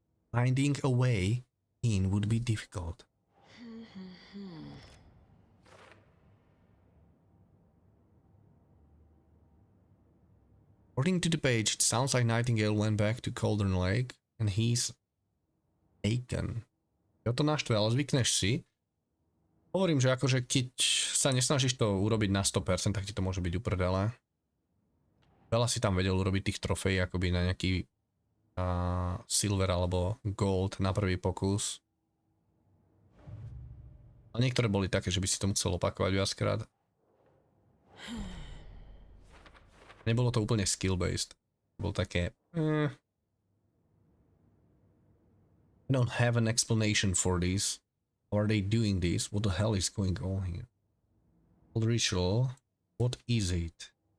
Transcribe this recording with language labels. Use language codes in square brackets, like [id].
[en] Finding a way in would be difficult. According to the page, it sounds like Nightingale went back to Cauldron Lake and he's taken. [sk] Jo to naštve, ale zvykneš si. Hovorím, že akože keď sa nesnažíš to urobiť na 100%, tak ti to môže byť uprdele. Veľa si tam vedel urobiť tých trofejí akoby na nejaký silver alebo gold na prvý pokus. A niektoré boli také, že by si to musel opakovať viackrát. Nebolo to úplne skill-based. Bolo také... [en] I don't have an explanation for this. How are they doing this? What the hell is going on here? Old ritual. What is it?